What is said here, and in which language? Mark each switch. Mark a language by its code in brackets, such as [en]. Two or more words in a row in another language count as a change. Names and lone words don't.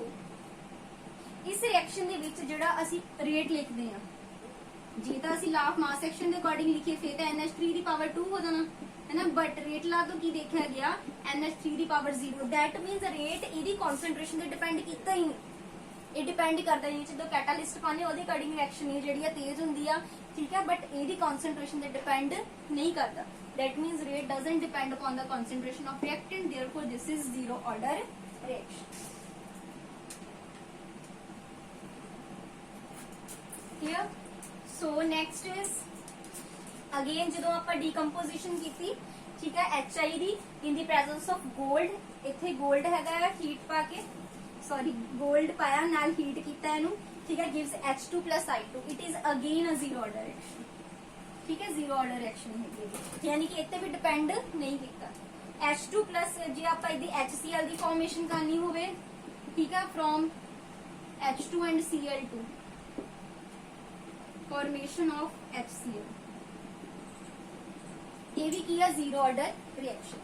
[pa] ਇਸ ਰਿਐਕਸ਼ਨ ਦੇ ਵਿੱਚ ਜਿਹੜਾ ਅਸੀਂ ਰੇਟ ਲਿਖਦੇ ਆ, ਜੇ ਤਾਂ ਅਸੀਂ [en] law-of mass action [pa] ਦੇ ਅਕੋਰਡਿੰਗ ਲਿਖੀਏ ਫਿਰ ਤਾਂ NH3 ਦੀ ਪਾਵਰ 2 ਹੋ ਜਾਣਾ ਹੈ ਨਾ, [en] but rate law [pa] ਤੋਂ ਕੀ ਦੇਖਿਆ ਗਿਆ NH3 ਦੀ ਪਾਵਰ 0. [en] that means rate [pa] ਇਹਦੀ ਕਨਸੈਂਟ੍ਰੇਸ਼ਨ ਤੇ ਡਿਪੈਂਡ ਕੀਤਾ ਹੀ ਨਹੀਂ. ਇਹ ਡਿਪੈਂਡ ਕਰਦਾ ਹੈ ਜਦੋਂ ਕੈਟਾਲਿਸਟ ਪਾਉਂਦੇ ਉਹਦੇ [en] according reaction [pa] ਇਹ ਜਿਹੜੀ ਆ ਤੇਜ਼ ਹੁੰਦੀ ਆ, ਠੀਕ ਹੈ, ਬਟ ਇਹਦੀ ਕਨਸੈਂਟ੍ਰੇਸ਼ਨ ਤੇ ਡਿਪੈਂਡ ਨਹੀਂ ਕਰਦਾ. [en] that means rate doesn't depend upon the concentration of reactant, therefore this is zero order reaction. Clear? So next is again [pa] ਜਦੋਂ ਆਪਾਂ decomposition ਕੀਤੀ, ਠੀਕ ਹੈ, HI ਦੀ [en] in the presence of gold. [pa] ਇੱਥੇ gold ਹੈਗਾ ਹੀਟ ਪਾ ਕੇ, ਸੌਰੀ gold ਪਾਇਆ ਨਾਲ ਹੀਟ ਕੀਤਾ ਇਹਨੂੰ, ਠੀਕ ਹੈ, [en] gives H2 plus I2. it is again a zero order reaction. [hi] ठीक है, [en] zero order reaction [hi] है, यानी कि इतने भी डिपेंड नहीं किया. H2 प्लस जे आप HCl की फॉर्मेशन करनी होवे, ठीक है, [en] from H2 and Cl2 formation of HCl, [hi] ये भी किया [en] zero order reaction.